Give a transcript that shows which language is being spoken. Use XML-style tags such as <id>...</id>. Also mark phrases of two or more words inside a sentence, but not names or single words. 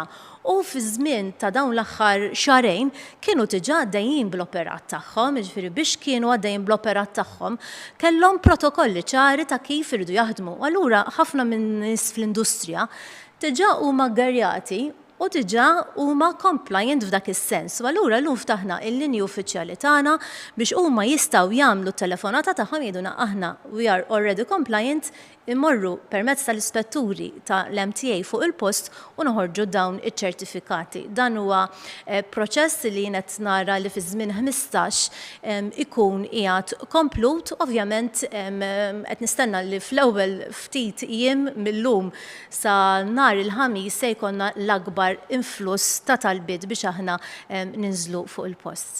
<mt>U fi żmien ta' dawn l-aħħar xarejn kienu diġà għaddejjin bl-operat tagħhom, jiġifieri biex kienu għaddejjin bl-operat tagħhom, kellhom protokolli ċari ta' kif iridu jaħdmu. Allura ħafna minn nies fl-industrija diġà huma ggarjati u diġà huma compliant f'dak is-sens. U allura llum ftaħna l-linji uffiċjali tagħna biex huma jistgħu jagħmlu t-telefonata tagħhom jgħiduna aħna</mt> <en>we are already compliant,</en> <mt>immorru permezz tal-ispetturi tal-MTA fuq il-post u noħorġu dawn iċ-ċertifikati. Dan huwa proċess li qed nara li fi żmien 15 ikun qiegħed komplut, ovvjament qed nistenna li fl-ewwel ftit jiem millum sa nhar il-ħamis se jkollna l-akbar influss ta' talbiet biex aħna ninżlu fuq il-post.</mt>